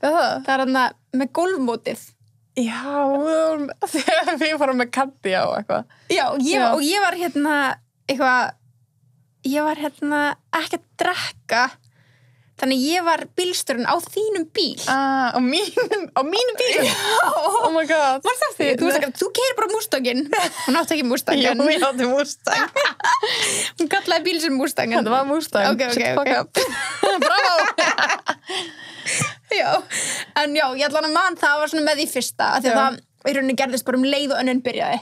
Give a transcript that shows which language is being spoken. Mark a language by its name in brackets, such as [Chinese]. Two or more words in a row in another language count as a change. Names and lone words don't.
[Icelandic] Það er með gólfmótið. Já, þegar við fórum með Kaddi á eitthvað. Já, og ég var ekki að drekka. Þannig ég var bílstjórinn á þínum bíl. Á mínum bíl? [English] Oh my god. [Icelandic] Varst það því? Þú keyrir bara Mustanginn. Hún átti ekki Mustang. Já, hún átti Mustang. Hún kallaði bíl sem Mustang. Þetta var Mustang. Ok. Bravo! Já. En já, ég ætla að man það var svona með því fyrsta. Því að það í rauninni gerðist bara leið og önnun byrjaði.